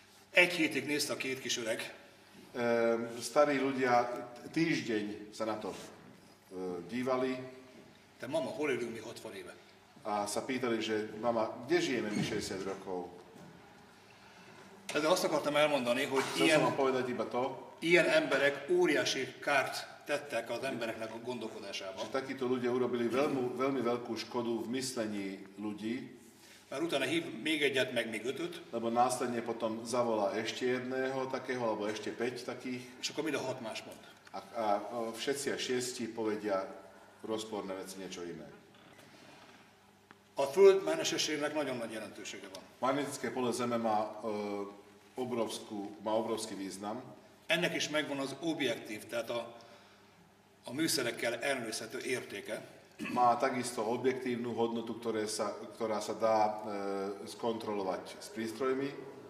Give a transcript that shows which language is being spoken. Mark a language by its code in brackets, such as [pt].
[hu] Egy hétig nézte a két kis öreg. [sk] Starí ľudia týždeň sa na to dívali. [hu] Te mama, hol élünk mi 60 éve? [sk] A sa pýtali, že mama, kde žijeme my 60 rokov? [hu] Ezzel azt akartam elmondani, hogy ilyen emberek óriási kárt tettek az embereknek a gondolkodásában. [sk] Takíto ľudia urobili veľmi veľkú škodu v myslení ľudí. [hu] Mert utána hív még egyet, meg még 5-öt. [sk] Lebo následne potom zavolá ešte jedného takého, alebo ešte 5 takých. [hu] És akkor mind a 6 más mond. [sk] A všetci a 6 povedia rozporné veci, niečo iné. [hu] A Föld mágnesességnek nagyon nagy jelentősége van. [sk] Magnetické pole Zeme má obrovský význam. [hu] Ennek is megvan az objektív, tehát a műszerekkel ellenőrizhető értéke. [sk] Má takisto objektívnu hodnotu, ktorá sa dá skontrolovať s prístrojmi.